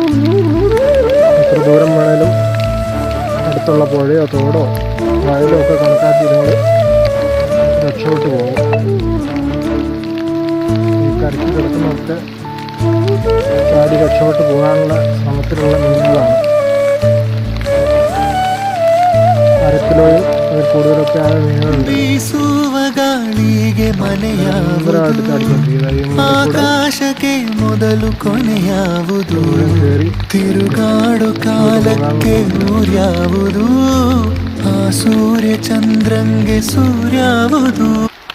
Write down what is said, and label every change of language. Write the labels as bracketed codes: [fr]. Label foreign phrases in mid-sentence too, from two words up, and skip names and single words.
[ml] എത്ര ദൂരം വേണേലും അടുത്തുള്ള പുഴയോ തോടോ വയലോ ഒക്കെ കണക്കാക്കി നിങ്ങൾ രക്ഷപ്പെട്ടു പോകും. ഈ കരയ്ക്ക് കിടക്കുന്നതൊക്കെ ചാടി രക്ഷപ്പെട്ട് പോകാനുള്ള ശ്രമത്തിലുള്ള മീനുകളാണ്. 1/2 കിലോയും അതിൽ കൂടുതലൊക്കെ ആയ മീനുകളുണ്ട്. [kn] ಆಕಾಶಕ್ಕೆ ಮೊದಲು ಕೊನೆಯಾವುದು, ತಿರುಗಾಡು ಕಾಲಕ್ಕೆ ಊರ್ಯಾವುದು, ಆ ಸೂರ್ಯ ಚಂದ್ರಂಗೆ ಸೂರ್ಯಾವುದು.